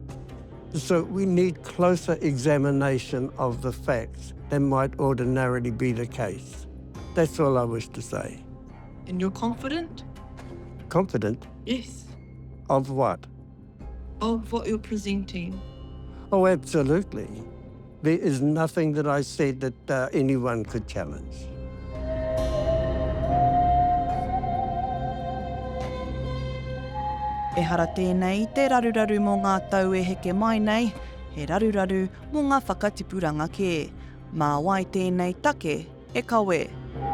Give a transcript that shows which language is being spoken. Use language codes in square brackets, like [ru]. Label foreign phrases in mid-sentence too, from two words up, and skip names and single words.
[en] So we need closer examination of the facts than might ordinarily be the case. That's all I wish to say. And you're confident? Confident? Yes. Of what? Of what you're presenting. Oh, absolutely. There is nothing that I said that anyone could challenge. [mi] E hara tēnei te raruraru mō ngā tau e heke mai nei, he raruraru mō ngā whakatipuranga kē. Mā wai tēnei take e kawe.